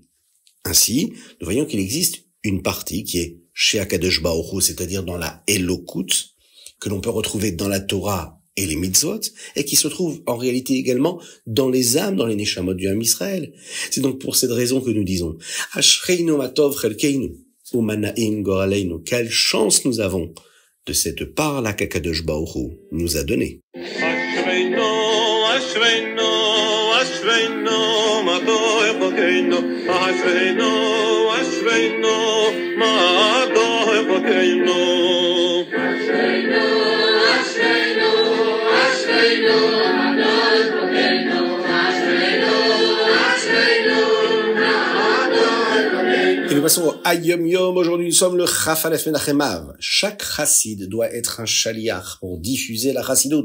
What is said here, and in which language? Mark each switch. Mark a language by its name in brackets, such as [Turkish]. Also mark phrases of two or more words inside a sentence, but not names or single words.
[French] Ainsi, nous voyons qu'il existe une partie qui est chez Akadosh Baruch Hu, c'est-à-dire dans la Elokut, que l'on peut retrouver dans la Torah et les mitzvot, et qui se trouve en réalité également dans les âmes, dans les neshamot du Ham Israël. C'est donc pour cette raison que nous disons [Hebrew] אשרינו מה טוב חלקנו ומה נעים גורלנו. [French] Quelle chance nous avons de cette part-là qu'Akadosh Baruch Hu nous a donnée. [Hebrew] אשרינו, אשרינו, אשרינו מה טוב חלקנו, אשרינו, אשרינו מה טוב חלקנו. [French] Et nous passons au Hayom Yom. Aujourd'hui, nous sommes le [Hebrew] כ"א מנחם אב. [French] Chaque chassid doit être un shaliach pour diffuser la chassidut.